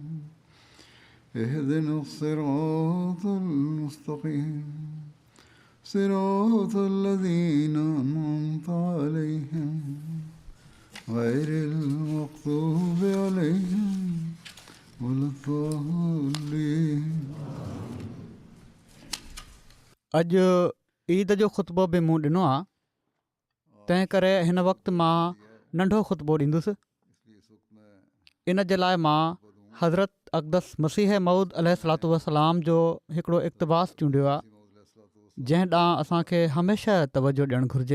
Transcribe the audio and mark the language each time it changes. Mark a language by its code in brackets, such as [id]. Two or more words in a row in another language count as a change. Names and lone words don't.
[ar] اهدنا الصراط المستقيم صراط الذين أنعمت عليهم غير المغضوب عليهم ولا الضالين. [sd] अॼु ईद जो ख़ुतबो बि मूं ॾिनो आहे, तंहिं करे हिन वक़्तु मां नंढो ख़ुतबो ॾींदुसि। इन जे लाइ मां हज़रत अक़दस मसीह मऊद [ar] عليه الصلاة والسلام [sd] जो हिकिड़ो इक़्तिबास चूंडियो आहे, जंहिं ॾांहुं असांखे हमेशह तवजो ॾियणु घुरिजे।